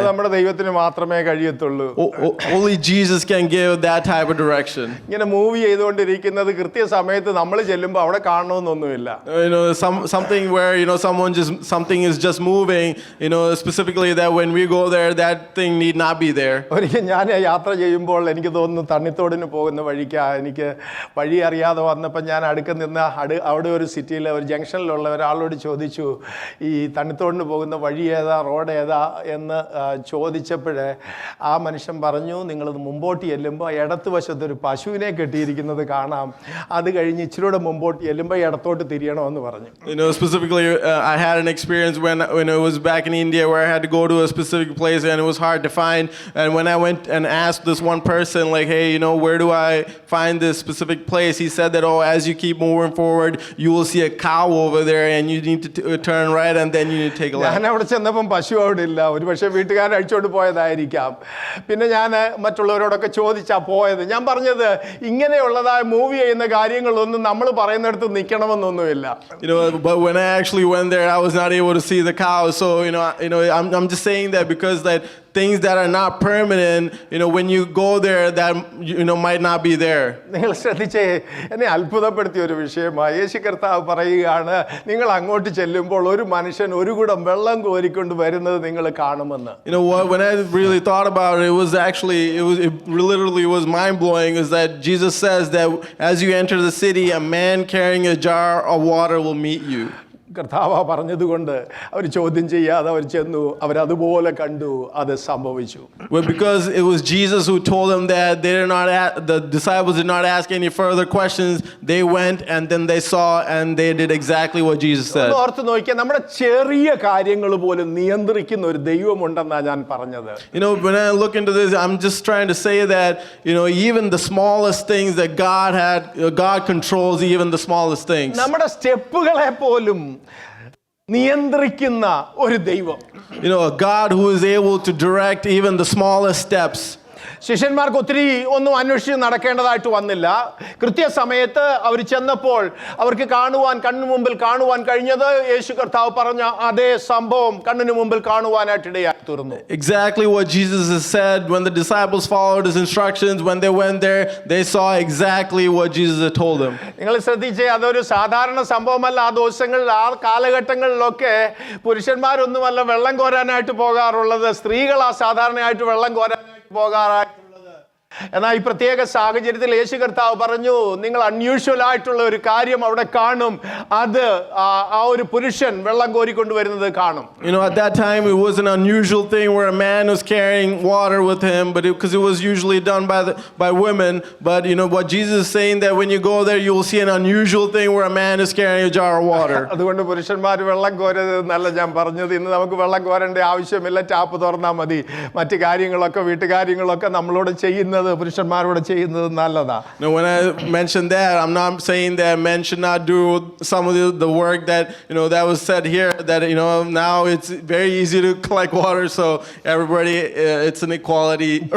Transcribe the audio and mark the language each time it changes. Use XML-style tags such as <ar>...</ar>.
<ml>അത് നമ്മുടെ ദൈവത്തിന് മാത്രമേ കഴിയത്തുള്ളൂ.</ml> <en>Only Jesus can give that type of direction.</en> <ml>ഇങ്ങനെ മൂവ് ചെയ്തുകൊണ്ടിരിക്കുന്നത് സമയത്ത് നമ്മൾ ചെല്ലുമ്പോൾ അവിടെ കാണണമെന്നൊന്നുമില്ല.</ml> <en>Something where something is just moving, specifically that when we go there, that thing need not be there.</en> <ml>ഒരിക്കൽ ഞാൻ യാത്ര ചെയ്യുമ്പോൾ എനിക്ക് തോന്നുന്നു തണ്ണിത്തോടിന് പോകുന്ന വഴിക്ക് എനിക്ക് വഴി അറിയാതെ വന്നപ്പോൾ ഞാൻ അടുക്ക നിന്ന് അവിടെ ഒരു സിറ്റിയിൽ ഒരു ജംഗ്ഷനിലുള്ള ഒരാളോട് ചോദിച്ചു, ഈ തണ്ണിത്തോടിന് പോകുന്ന വഴി ഏതാ, റോഡ് ഏതാ എന്ന് ചോദിച്ചപ്പോഴേ ആ മനുഷ്യൻ പറഞ്ഞു, നിങ്ങളത് മുമ്പോട്ട് ചെല്ലുമ്പോൾ ഇടത്ത് വശത്തൊരു പശുവിനെ കെട്ടിയിരിക്കുന്നത് കാണാം, അത് കഴിഞ്ഞ് ഇച്ചിരൂടെ മുമ്പോട്ട് ചെല്ലുമ്പോൾ ഇടത്തോട്ട് തിരിയണമെന്ന് പറഞ്ഞു.</ml> <en>Specifically, I had an experience when I was back in India where I had to go to a specific place and it was hard to find. And when I went and asked this one person, like, hey, where do I find this specific place? He said that, oh, as you keep moving forward, you will see a cow over there and you need to turn right and then you need to take a left.</en> <ml>ഞാൻ അവിടെ ചെന്നപ്പം പശു അവിടെ ഇല്ല, ഒരു പക്ഷേ വീട്ടുകാരൻ അഴിച്ചോണ്ട് പോയതായിരിക്കാം. പിന്നെ ഞാൻ മറ്റുള്ളവരോടൊക്കെ ചോദിച്ചാൽ പോയത്. ഞാൻ പറഞ്ഞത് ഇങ്ങനെയുള്ളതായ മൂവ് ചെയ്യുന്ന കാര്യങ്ങളൊന്നും നമ്മൾ പറയുന്നിടത്ത് നിൽക്കണമെന്നൊന്നുമില്ല.</ml> <en>But when I actually went there, I was not able to see the cows. So I'm just saying that because that things that are not permanent, when you go there, that might not be there.</en> <ml>നിങ്ങൾ ശ്രദ്ധിച്ചേ, എന്നെ അത്ഭുതപ്പെടുത്തിയ ഒരു വിഷയമായി യേശു കർത്താവ് പറയുകയാണ്, നിങ്ങൾ അങ്ങോട്ട് ചെല്ലുമ്പോൾ ഒരു മനുഷ്യൻ ഒരു കുടം വെള്ളം കോരിക്കൊണ്ട് വരുന്നത് നിങ്ങൾ കാണുമെന്ന്.</ml> <en>When I really thought about it, it literally was mind blowing. Is that Jesus says that as you enter the city, a man carrying a jar of water will meet you.</en> <ml>കർത്താവ് പറഞ്ഞതുകൊണ്ട് അവർ ചോദ്യം ചെയ്യാതെ അവർ ചെന്നു, അവരതുപോലെ കണ്ടു, അത് സംഭവിച്ചു.</ml> <en>Well, because it was Jesus who told them that the disciples did not ask any further questions. They went and then they saw and they did exactly what Jesus said.</en> <ml>ഓർത്ത് നോക്കിയാൽ നമ്മുടെ ചെറിയ കാര്യങ്ങൾ പോലും നിയന്ത്രിക്കുന്ന ഒരു ദൈവമുണ്ടെന്നാണ് ഞാൻ പറഞ്ഞത്.</ml> <en>When I look into this, I'm just trying to say that even the smallest things that God controls, even the smallest things.</en> <ml>നമ്മുടെ സ്റ്റെപ്പുകളെ പോലും നിയന്ത്രിക്കുന്ന ഒരു ദൈവം.</ml> <en>A God who is able to direct even the smallest steps.</en> <ml>ശിഷ്യന്മാർക്ക് ഒത്തിരി ഒന്നും അന്വേഷിച്ച് നടക്കേണ്ടതായിട്ട് വന്നില്ല. കൃത്യസമയത്ത് അവർ ചെന്നപ്പോൾ അവർക്ക് കണ്ണു മുമ്പിൽ കാണുവാൻ കഴിഞ്ഞത് യേശു കർത്താവ് പറഞ്ഞ അതേ സംഭവം കണ്ണിന് മുമ്പിൽ കാണുവാനായിട്ട് ഇടയായി തീർന്നു.</ml> <en>Exactly what Jesus has said. When the disciples followed his instructions, when they went there, they saw exactly what Jesus had told them.</en> <ml>നിങ്ങൾ ശ്രദ്ധിച്ചേ, അതൊരു സാധാരണ സംഭവമല്ല. ആ ദിവസങ്ങളിൽ ആ കാലഘട്ടങ്ങളിലൊക്കെ പുരുഷന്മാരൊന്നുമല്ല വെള്ളം കോരാനായിട്ട് പോകാറുള്ളത്, സ്ത്രീകളാ സാധാരണയായിട്ട് വെള്ളം കോരാനായിട്ട് പോകാറായിട്ടുള്ളത്. എന്നാൽ ഈ പ്രത്യേക സാഹചര്യത്തിൽ യേശു കർത്താവ് പറഞ്ഞു, നിങ്ങൾ അൺയൂഷ്വൽ ആയിട്ടുള്ള ഒരു കാര്യം അവിടെ കാണും. അത് ആ ഒരു പുരുഷൻ വെള്ളം കോരിക്കൊണ്ടുവരുന്നത് കാണും.</ml> <en>At that time it was an unusual thing where a man was carrying water with him, but because it was usually done by women. But what Jesus is saying, that when you go there you will see an unusual thing where a man is carrying a jar of water.</en> <ml>അതുകൊണ്ട് പുരുഷന്മാർ വെള്ളം കോരരുതെന്നല്ല ഞാൻ പറഞ്ഞത്. ഇന്ന് നമുക്ക് വെള്ളം കോരേണ്ട ആവശ്യമില്ല, tap തുറന്നാൽ മതി. മറ്റു കാര്യങ്ങളൊക്കെ വീട്ടുകാര്യങ്ങളൊക്കെ നമ്മളോട് ചെയ്യുന്നത്, പുരുഷന്മാരോട് ചെയ്യുന്നത് നല്ലതാ.</ml> <en>When I mentioned that, I'm not saying that men should not do some of the work that that was said here, that now it's very easy to collect water, so everybody it's an equality.</en>